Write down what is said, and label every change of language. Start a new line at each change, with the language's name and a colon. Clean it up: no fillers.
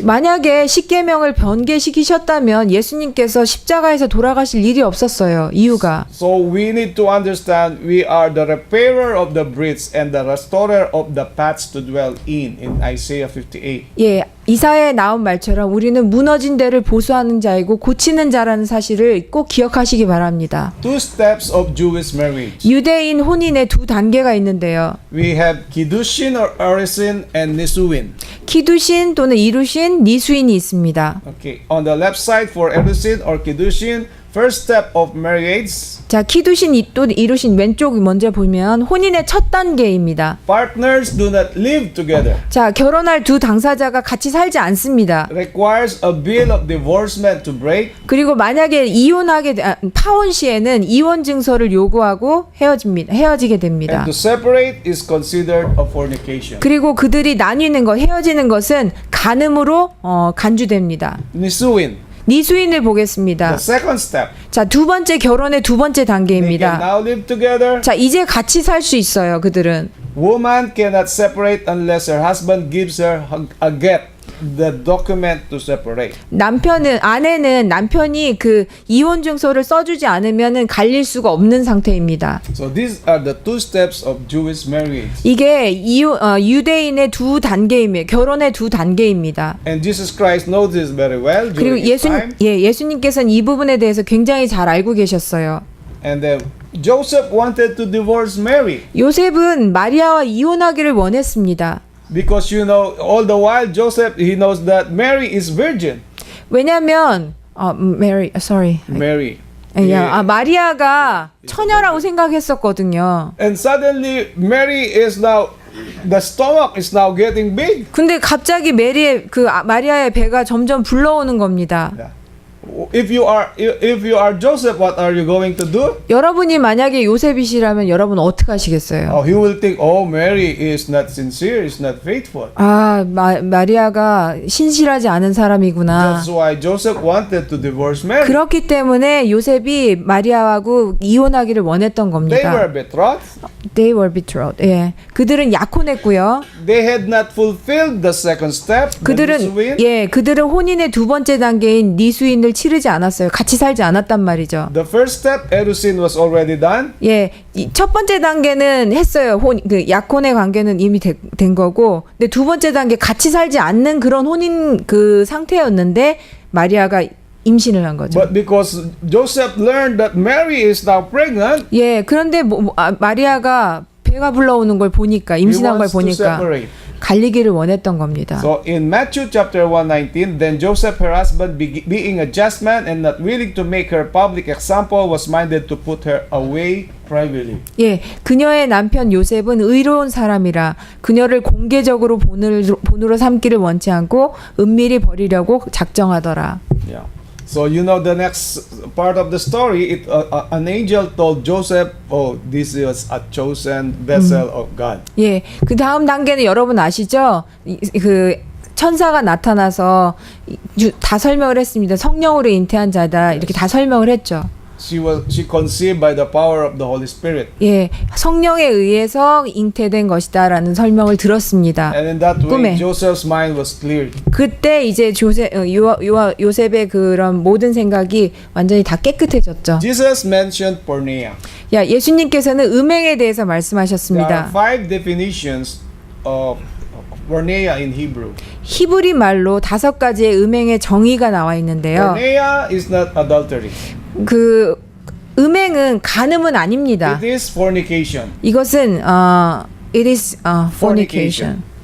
Korean: 만약에 십계명을 변개시키셨다면 예수님께서 십자가에서 돌아가실 일이 없었어요. 이유가
English: So we need to understand we are the repairer of the breach and the restorer of the paths to dwell in Isaiah 58.
Korean: 예, 이사야에 나온 말처럼 우리는 무너진 데를 보수하는 자이고 고치는 자라는 사실을 꼭 기억하시기 바랍니다.
English: Two steps of Jewish marriage.
Korean: 유대인 혼인의 두 단계가 있는데요.
English: We have Kiddushin or Arisin and Nisuin.
Korean: 키두신 또는 이루신, 니수인이 있습니다.
English: Okay, on the left side for Arisin or Kiddushin, first step of marriage.
Korean: 자, 키두신 또 이루신 왼쪽 먼저 보면 혼인의 첫 단계입니다.
English: Partners do not live together.
Korean: 자, 결혼할 두 당사자가 같이 살지 않습니다.
English: Requires a bill of divorcement to break.
Korean: 그리고 만약에 파혼 시에는 이혼 증서를 요구하고 헤어지게 됩니다.
English: And to separate is considered a fornication.
Korean: 그리고 그들이 헤어지는 것은 간음으로 간주됩니다.
English: Nisuin.
Korean: 니수인을 보겠습니다.
English: The second step.
Korean: 자, 두 번째 결혼의 두 번째
English: They can
Korean: 단계입니다.
English: now live together.
Korean: 자, 이제 같이 살 수 있어요, 그들은.
English: Woman cannot separate unless her husband gives her a get, the document to separate.
Korean: 아내는 남편이 그 이혼 증서를 써주지 않으면은 갈릴 수가 없는 상태입니다.
English: So these are the two steps of Jewish marriage.
Korean: 이게 유대인의 두 단계입니다. 결혼의 두 단계입니다.
English: And Jesus Christ knows this very well
Korean: 그리고
English: during his time.
Korean: 예수님께서는 이 부분에 대해서 굉장히 잘 알고 계셨어요.
English: And then Joseph wanted to divorce Mary
Korean: 요셉은 마리아와 이혼하기를 원했습니다.
English: because you know all the while Joseph he knows that Mary is virgin.
Korean: 왜냐하면 Mary. 마리아가 처녀라고 생각했었거든요.
English: And suddenly Mary is now the stomach is now getting big.
Korean: 근데 갑자기 마리아의 배가 점점 불러오는 겁니다.
English: Yeah. If you are Joseph, what are you going to do?
Korean: 여러분이 만약에 요셉이시라면 여러분 어떻게 하시겠어요?
English: He will think, oh, Mary is not sincere, is not faithful.
Korean: 아, 마리아가 신실하지 않은 사람이구나.
English: That's why Joseph wanted to divorce Mary.
Korean: 그렇기 때문에 요셉이 마리아하고 이혼하기를 원했던
English: They
Korean: 겁니다.
English: were betrothed. They were betrothed.
Korean: 예, 그들은 약혼했고요.
English: They had not fulfilled the second step. the
Korean: 그들은
English: nisuin.
Korean: 그들은 혼인의 두 번째 단계인 니수인을 치르지 않았어요. 같이 살지 않았단 말이죠.
English: The first step, erusin, was already done.
Korean: 예, 첫 번째 단계는 했어요. 그 약혼의 관계는 이미 된 거고, 근데 두 번째 단계 같이 살지 않는 그런 혼인 그 상태였는데 마리아가 임신을 한 거죠.
English: But because Joseph learned that Mary is now pregnant,
Korean: 예, 그런데 마리아가 배가 불러오는 걸 보니까
English: he
Korean: 임신한 걸
English: wants to
Korean: 보니까
English: separate.
Korean: 갈리기를 원했던 겁니다.
English: So in Matthew chapter 1:19, then Joseph, her husband, being a just man and not willing to make her public example, was minded to put her away privately.
Korean: 예, 그녀의 남편 요셉은 의로운 사람이라 그녀를 공개적으로 본으로 삼기를 원치 않고 은밀히 버리려고 작정하더라.
English: Yeah. So you know the next part of the story. An angel told Joseph, "Oh, this is a chosen vessel of God."
Korean: 예, 그 다음 단계는 여러분 아시죠? 그 천사가 나타나서 다 설명을 했습니다. 성령으로 잉태한 자다 이렇게 다 설명을 했죠.
English: She conceived by the power of the Holy Spirit.
Korean: 예, 성령에 의해서 잉태된 것이다라는 설명을 들었습니다.
English: And in that way,
Korean: 꿈에.
English: Joseph's mind was cleared.
Korean: 그때 이제 요셉의 그런 모든 생각이 완전히 다 깨끗해졌죠.
English: Jesus mentioned porneia.
Korean: 야, 예수님께서는 음행에 대해서
English: There are
Korean: 말씀하셨습니다.
English: 5 definitions of porneia in Hebrew.
Korean: 히브리 말로 5가지의 음행의 정의가 나와 있는데요.
English: Porneia is not adultery.
Korean: 그 음행은 간음은 아닙니다.
English: It is fornication.
Korean: 이것은
English: it is fornication.